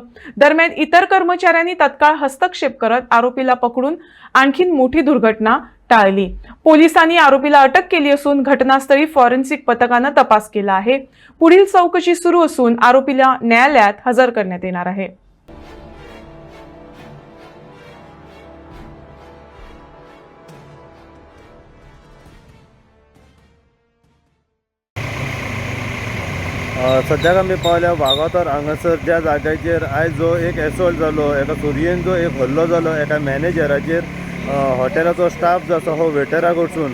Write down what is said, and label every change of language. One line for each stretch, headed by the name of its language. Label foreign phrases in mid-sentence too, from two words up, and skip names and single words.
Marathi: दरम्यान इतर कर्मचाऱ्यांनी तत्काळ हस्तक्षेप करत आरोपीला पकडून आणखीन मोठी दुर्घटना टाळली। पोलिसांनी आरोपीला अटक केली असून घटनास्थळी फॉरेन्सिक पथकाने तपास केला आहे। पुढील चौकशी सुरू असून आरोपीला न्यायालयात हजर करण्यात येणार आहे।
Konkani: सद्याक आमी पावल्या वागातोर हांगासर ज्या जाग्याचेर आयज जो एक एसॉल्ट जालो, एका चोरयेन जो एक हल्लो जालो एका मॅनेजराचेर, हॉटेलाचो स्टाफ जो आसा हो वेटरा कडसून।